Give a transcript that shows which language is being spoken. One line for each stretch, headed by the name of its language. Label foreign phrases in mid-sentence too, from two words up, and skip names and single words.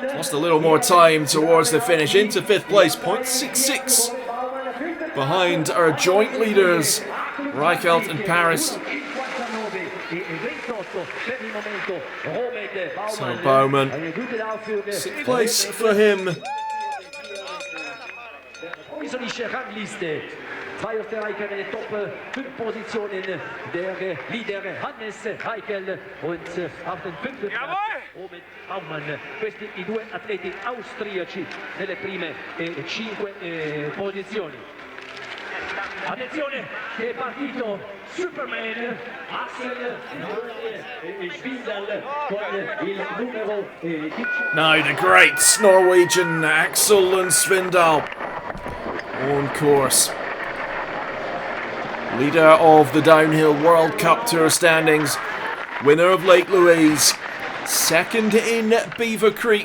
English: lost a little more time towards the finish into 5th place, 0.66 behind our joint leaders, Reichelt and Paris. So Bowman, 6th place for him.
German: Zwei Österreicher in den Top 5 Positionen, der Leader Hannes Reichel und auf den 5. Platz Robert Baumann.
Italian: Questi I due atleti austriaci nelle prime 5 posizioni. Attenzione, che è partito Superman, Axel Svindal con il numero 10.
English: Now the great Norwegian Axel and Svindal on course. Leader of the Downhill World Cup Tour standings, winner of Lake Louise, second in Beaver Creek.